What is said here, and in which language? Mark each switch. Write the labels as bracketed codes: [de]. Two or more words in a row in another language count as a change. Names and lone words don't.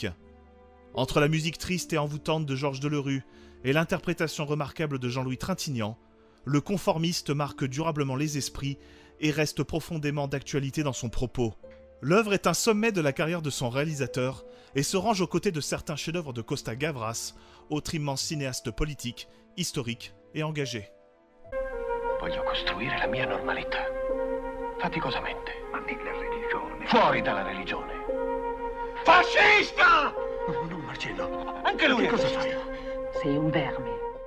[fr] Entre la musique triste et envoûtante de Georges Delerue et l'interprétation remarquable de Jean-Louis Trintignant, le conformiste marque durablement les esprits et reste profondément d'actualité dans son propos. L'œuvre est un sommet de la carrière de son réalisateur et se range aux côtés de certains chefs-d'œuvre de Costa Gavras, autre immense cinéaste politique, historique et engagé. [it] Voglio costruire la mia normalità, faticosamente. Ma nella religione. Fuori dalla religione. Fascista! No, Marcello. Anche lui Che cosa fascista. fai? Sei un verme.